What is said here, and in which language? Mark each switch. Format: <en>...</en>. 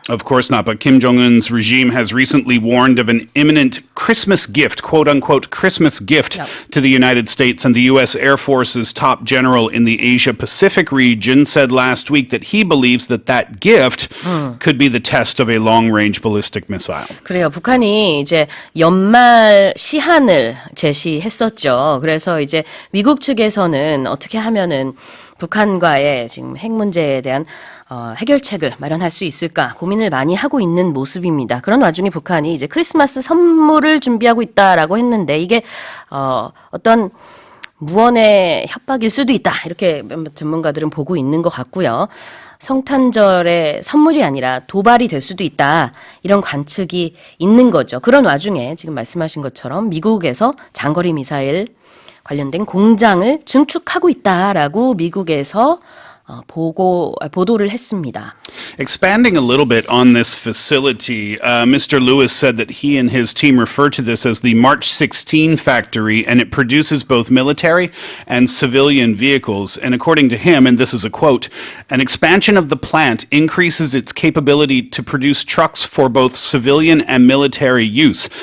<en>Of course not, but Kim Jong-un's regime has recently warned of an imminent Christmas gift, quote-unquote Christmas gift to the United States, and the U.S. Air Force's top general in the Asia-Pacific region said last week that he believes that gift could be the test of a long-range ballistic missile.</en> <ko>그래요. 북한이 이제 연말 시한을 제시했었죠. 그래서 이제 미국 측에서는 어떻게 하면은 북한과의 지금 핵 문제에 대한 해결책을 마련할 수 있을까 고민을 많이 하고 있는 모습입니다. 그런 와중에 북한이 이제 크리스마스 선물을 준비하고 있다라고 했는데 이게 어떤 무언의 협박일 수도 있다. 이렇게 몇몇 전문가들은 보고 있는 것 같고요. 성탄절의 선물이 아니라 도발이 될 수도 있다. 이런 관측이 있는 거죠. 그런 와중에 지금 말씀하신 것처럼 미국에서 장거리 미사일 관련된 공장을 증축하고 있다라고 미국에서 보도를 했습니다.</ko> <en>Expanding a little bit on this facility, Mr. Lewis said that he and his team refer to this as the March 16 factory, and it produces both military and civilian vehicles. And according to him, and this is a quote, an expansion of the plant increases its capability to produce trucks for both civilian and military use.</en>